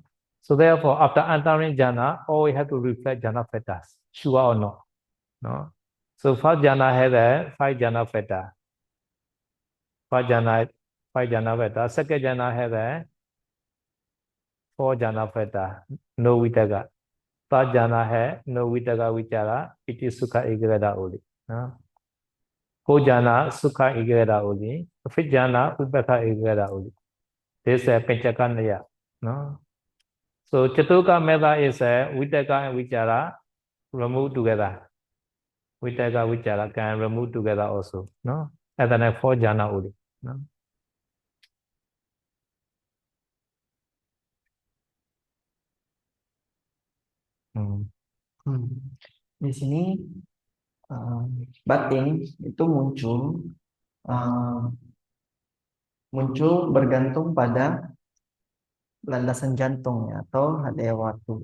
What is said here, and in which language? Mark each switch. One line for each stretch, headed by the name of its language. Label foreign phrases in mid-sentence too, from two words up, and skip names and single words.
English: So therefore, after entering jhana, always have to reflect jhana factors, sure or not, no? So first jhana has 5 jhana factors. First jhana, 5 jhana factors. Second jhana has 4 jhana factors, no vitaka. Third jhana has no
Pali: vitaka vichara, piti sukha ekagata
English: only. No? Fourth jhana,
Pali: sukha ekagata
English: only. Fifth jhana,
Pali: upekha ekagata
English: only. This is
Pali: Panchaka Naya.
English: No? So Chatuka method is vitaka and vichara remove together.
Pali: Vitaka vichara
English: can remove together also. No? And then 4 jhana only. No?
Indonesian: Di sini batin itu muncul bergantung pada landasan jantungnya atau hadayawatu.